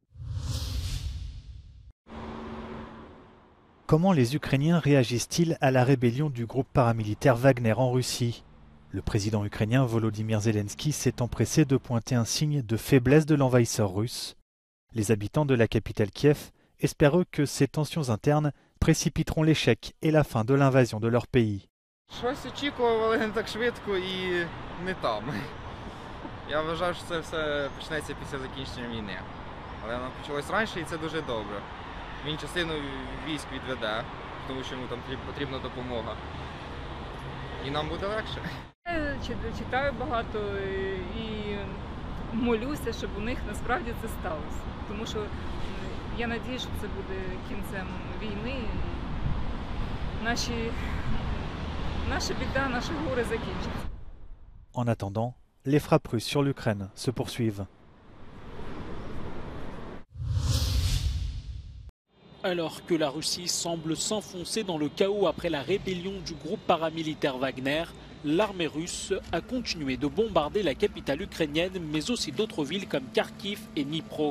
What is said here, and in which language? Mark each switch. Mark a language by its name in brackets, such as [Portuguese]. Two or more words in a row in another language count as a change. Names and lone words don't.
[French] Comment les Ukrainiens réagissent-ils à la rébellion du groupe paramilitaire Wagner en Russie ? Le président ukrainien Volodymyr Zelensky s'est empressé de pointer un signe de faiblesse de l'envahisseur russe. Les habitants de la capitale Kiev espèrent eux que ces tensions internes précipiteront l'échec et la fin de l'invasion de leur pays. [Ukrainian] Щось очікували не так швидко і не там. Я вважав, що це все почнеться після закінчення війни. Але воно почалось раніше і це дуже добре. Він частину військ відведе, тому що йому там потрібна допомога. І нам буде легше. Читаю багато і молюся, щоб у них насправді це сталося. Тому що я надію, що це буде кінцем війни. Наша біда, наше горе закінчиться. [French] En attendant, les frappes russes sur l'Ukraine se poursuivent. Alors que la Russie semble s'enfoncer dans le chaos après la rébellion du groupe paramilitaire Wagner, l'armée russe a continué de bombarder la capitale ukrainienne, mais aussi d'autres villes comme Kharkiv et Dnipro.